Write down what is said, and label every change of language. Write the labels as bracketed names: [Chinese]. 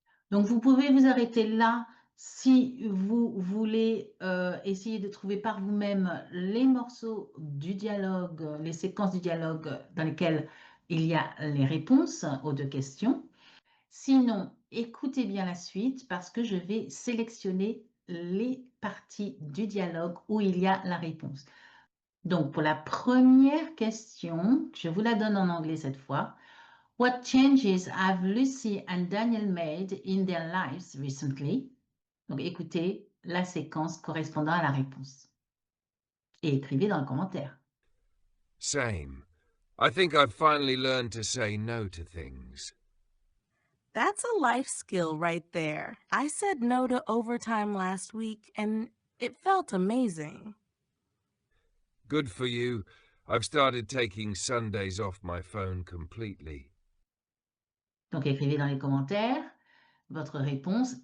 [French] Donc, vous pouvez vous arrêter là si vous voulez essayer de trouver par vous-même les morceaux du dialogue, les séquences du dialogue dans lesquelles il y a les réponses aux deux questions. Sinon, écoutez bien la suite parce que je vais sélectionner les parties du dialogue où il y a la réponse. Donc, pour la première question, je vous la donne en anglais cette fois. [English] What changes have Lucy and Daniel made in their lives recently? [French] Donc, écoutez la séquence correspondant à la réponse et écrivez dans le commentaire. [English] Same. I think I've finally learned to say no to things. That's a life skill right there. I said no to overtime last week and it felt amazing. Good for you. I've started taking Sundays off my phone completely. [French] Donc, écrivez dans les commentaires votre réponse.